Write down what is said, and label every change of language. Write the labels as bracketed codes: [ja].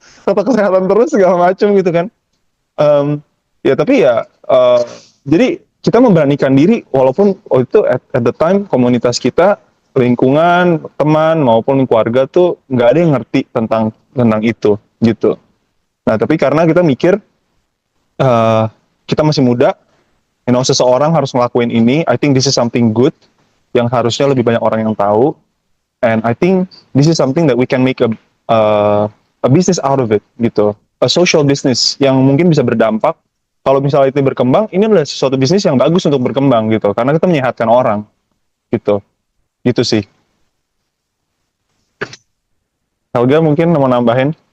[id] Atau kesehatan terus segala macam gitu kan. Em, ya tapi ya jadi kita memberanikan diri walaupun itu [en] at the time [id] komunitas kita lingkungan teman maupun keluarga tuh nggak ada yang ngerti tentang itu gitu. Nah tapi karena kita mikir eh, kita masih muda, seseorang harus ngelakuin ini. [en] I think this is something good [id] yang harusnya lebih banyak orang yang tahu. [en] And I think this is something that we can make a business out of it gitu. A social business [id] yang mungkin bisa berdampak. Kalau misalnya itu berkembang, ini adalah sesuatu bisnis yang bagus untuk berkembang gitu. Karena kita menyehatkan orang gitu. Gitu sih. Helga mungkin mau nambahin?